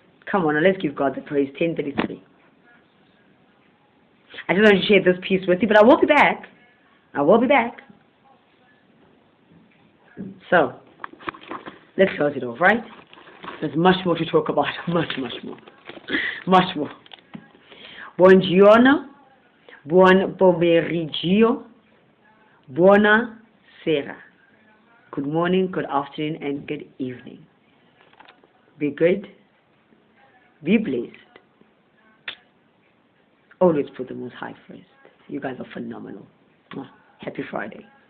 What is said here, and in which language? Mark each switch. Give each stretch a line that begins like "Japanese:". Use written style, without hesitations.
English: Come on, now let's give God the praise. 10:33. I just want to share this piece with you, but I will be back. I will be back. So, let's close it off, right? There's much more to talk about. Much more. Much more.
Italian: Buongiorno, buon pomeriggio, buona sera.
English: Good morning, good afternoon, and good evening. Be good. Be blessed. Always put the Most High first. You guys are phenomenal. Happy Friday.